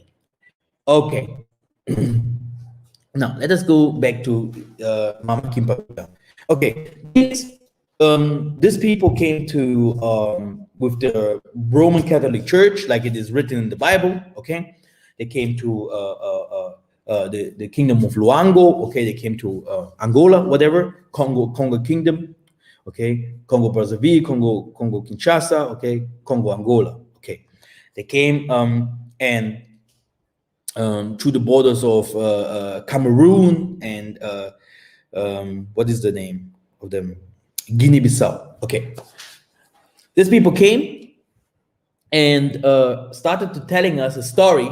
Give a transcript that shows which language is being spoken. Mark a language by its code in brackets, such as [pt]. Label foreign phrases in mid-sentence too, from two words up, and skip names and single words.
[en] Okay. Now let us go back to Mama Kimbangu. Okay, these people came to with the Roman Catholic Church, like it is written in the Bible. Okay, they came to the Kingdom of Luango. Okay, they came to Angola, whatever, Congo Kingdom. Okay, Congo Brazzaville, Congo Kinshasa. Okay, Congo Angola. Okay, they came and to the borders of Cameroon and what is the name of them? Guinea-Bissau. Okay, these people came and started to telling us a story.